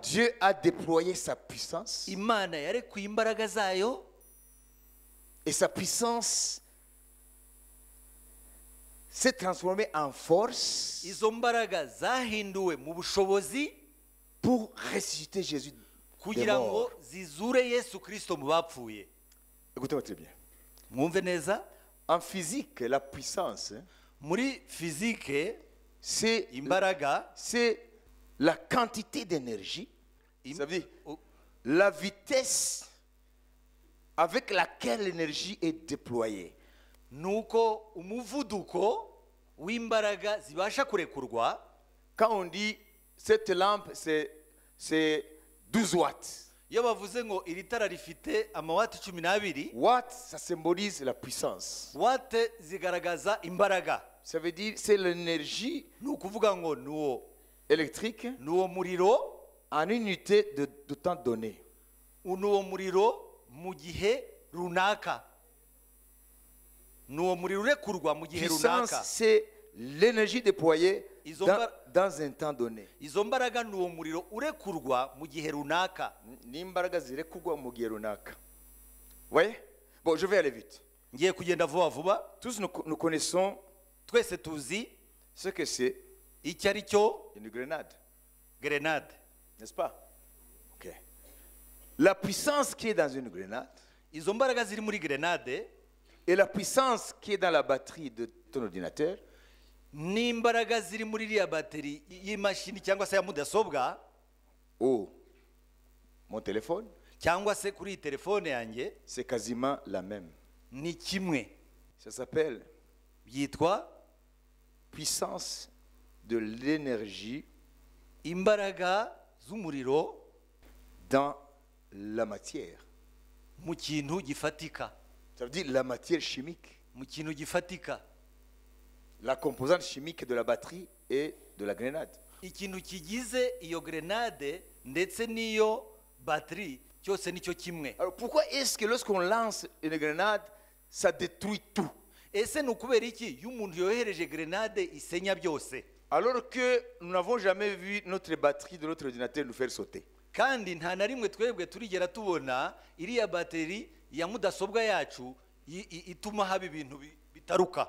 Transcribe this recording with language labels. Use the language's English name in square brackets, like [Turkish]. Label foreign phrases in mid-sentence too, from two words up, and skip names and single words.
[French] Dieu a déployé sa puissance [Kinyarwanda] Imana yarekuye imbaraga zayo [French] et sa puissance s'est transformée en force [Kinyarwanda] izo mbaraga zahinduwe mu bushobozi [French] pour ressusciter Jésus des [Kinyarwanda] kugira ngo [French] morts. [Kinyarwanda] zizure Yesu Kristo mu bapfuye. [French] Écoutez-moi très bien. [Kinyarwanda] Mwumve neza, [French] En physique, la puissance, [Kinyarwanda] muri fizike [French] c'est [Kinyarwanda] imbaraga [French] la quantité d'énergie, ça veut dire la vitesse avec laquelle l'énergie est déployée. [Kinyarwanda] nuko umuvuduko w'imbaraga zibasha kurekurwa. [French] Quand on dit cette lampe, c'est 12 watts. [Kinyarwanda] Iyo bavuze ngo iri tara rifite amawati 12, [French] Watt, ça symbolise la puissance. [Kinyarwanda] wate zigaragaza imbaraga. [French] Ça veut dire c'est l'énergie [Kinyarwanda] Ni ukuvuga ngo nuwo [French] électrique [Kinyarwanda] muriro [French] en unité de temps donné. [Kinyarwanda] nuwo muriro mu gihe runaka. Nuwo muriro urekurwa mu gihe [French] Puissance, [Kinyarwanda] runaka. [French] c'est l'énergie déployée dans un temps donné. [Kinyarwanda] Izo mbaraga nuwo muriro urekurwa mu gihe runaka. N'imbaraga zirekurwa mu gihe runaka. [French] Voyez? Bon, je vais aller vite. [Kinyarwanda] Ngiye kugenda vuba vuba. [French] Tous nous connaissons [Kinyarwanda] Twese tuzi [French] ce que c'est [Kinyarwanda] icyo ari cyo [French] Une grenade, grenade. n'est-ce pas? Ok. La puissance qui est dans une grenade [Kinyarwanda] Izo mbaraga ziri muri grenade [French] et la puissance qui est dans la batterie de ton ordinateur, [Kinyarwanda] n'imbaraga ziri muri iriya bateri y'imashini cyangwa se ya mudasobwa [French] ou mon téléphone, [Kinyarwanda] cyangwa se kuri iyi telefone yanjye [French] c'est quasiment la même. [Kinyarwanda] ni kimwe. [French] Ça s'appelle [Kinyarwanda] Byitwa [French] puissance de l'énergie [Kinyarwanda] imbaraga z'umuriro [French] dans la matière. [Kinyarwanda] mu kintu gifatika, [French] Ça veut dire la matière chimique, [Kinyarwanda] mu kintu gifatika, [French] la composante chimique de la batterie et de la grenade. [Kinyarwanda] ikintu kigize iyo grenade ndetse n'iyo bateri cyose nicyo kimwe. [French] Alors pourquoi est-ce que lorsqu'on lance une grenade, ça détruit tout? [Kinyarwanda] Ese ni ukubera iki iyo umuntu yohereje grenade isenya byose, [French] Alors que nous n'avons jamais vu notre batterie de notre ordinateur nous faire sauter. [Kinyarwanda] kandi nta na rimwe twebwe turigera tubona iriya bateri ya mudasobwa yacu ituma haba ibintu bitaruka?